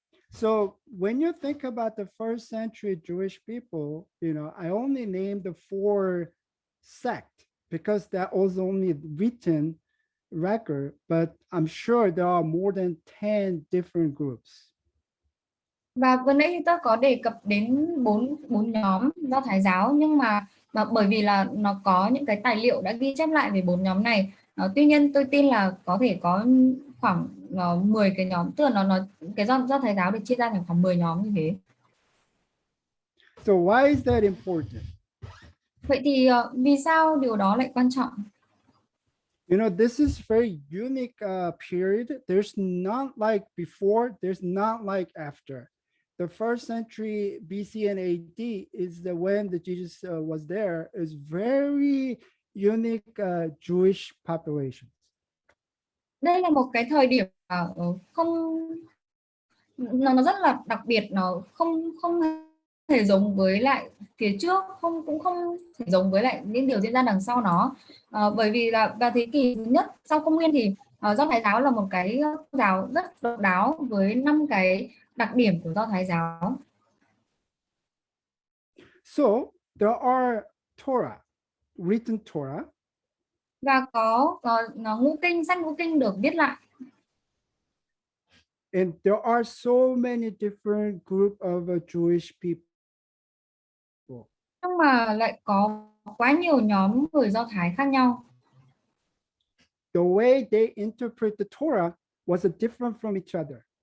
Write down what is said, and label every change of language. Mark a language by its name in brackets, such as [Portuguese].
[English] So when you think about the first century Jewish people, you know, I only named the 4 sects because that was only written record, but I'm sure there are more than 10 different groups. [Vietnamese] Và vừa nãy tôi có đề cập đến 4 nhóm Do Thái giáo, nhưng mà bởi vì là nó có những cái tài liệu đã ghi chép lại về 4 nhóm này. Tuy nhiên tôi tin là có thể có khoảng 10 cái nhóm, tức là nó cái Do Thái giáo được chia ra thành khoảng 10 nhóm như thế. [English] So why is that important? [Vietnamese] Vậy thì vì sao điều đó lại quan trọng? [English] You know, this is very unique period. There's not like before, there's not like after. The first century BC and AD is when the Jesus was there, is very unique Jewish populations. [Vietnamese] Đây là một cái thời điểm không, nó rất là đặc biệt, nó không thể giống với lại phía trước, cũng không thể giống với lại những điều diễn ra đằng sau nó. Bởi vì là vào thế kỷ thứ nhất sau công nguyên thì Do Thái giáo là một cái giáo rất độc đáo với 5 cái đặc điểm của Do Thái giáo. [English] So there are Torah, written Torah. [Vietnamese] Và có ngũ kinh, sách ngũ kinh được viết lại. [English] And there are so many different group of Jewish people. [Vietnamese] Nhưng mà lại có quá nhiều nhóm người Do Thái khác nhau. [English] The way they interpret the Torah was different from each other.